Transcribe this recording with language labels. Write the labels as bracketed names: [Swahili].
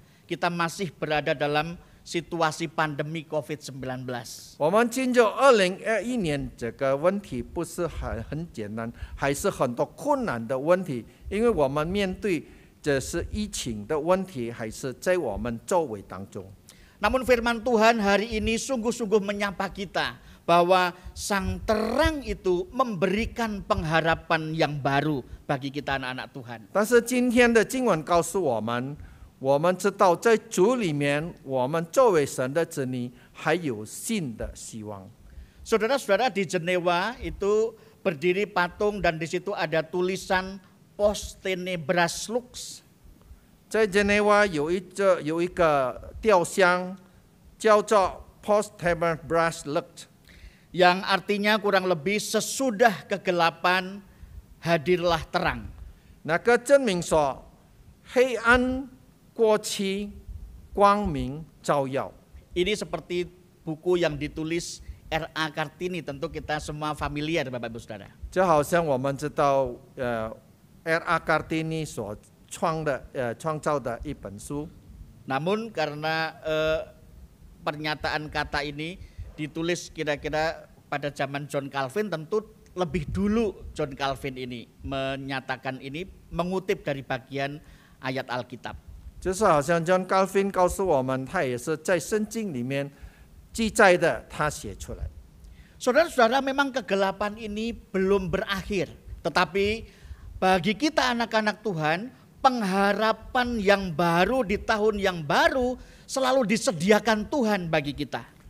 [Indonesian] Kita masih berada dalam situasi pandemi COVID-19. [Chinese] 我们进入2021年，这个问题不是很简单，还是很多困难的问题，因为我们面对这是疫情的问题，还是在我们周围当中。 [Indonesian] Namun firman Tuhan hari ini sungguh-sungguh menyapa kita bahwa sang terang itu memberikan pengharapan yang baru bagi kita anak-anak Tuhan. [Chinese] 但是今天的经文告诉我们，我们知道在主里面，我们作为神的子女还有新的希望。 [Indonesian] Saudara-saudara, di Jenewa itu berdiri patung dan di situ ada tulisan [Latin] Post Tenebras Lux. [Chinese] 在日内瓦有一个雕像，叫做 [Latin] Post Tenebras Lux， [Indonesian] yang artinya kurang lebih sesudah kegelapan hadirlah terang. [Chinese] 那个证明说，黑暗过去，光明照耀。 [Indonesian] Ini seperti buku yang ditulis R.A. Kartini, tentu kita semua familiar Bapak Ibu Saudara. [Chinese] 就好像我们知道，R.A. Kartini 所创造的一本书。 [Indonesian] Namun karena pernyataan kata ini ditulis kira-kira pada zaman John Calvin, tentu lebih dulu John Calvin ini menyatakan ini mengutip dari bagian ayat Alkitab. [Chinese] 就是好像 John Calvin 告诉我们，他也是在圣经里面记载的，他写出来。 [Indonesian] Saudara-saudara, memang kegelapan ini belum berakhir, Tetapi bagi kita anak-anak Tuhan, pengharapan yang baru di tahun yang baru selalu disediakan Tuhan bagi kita.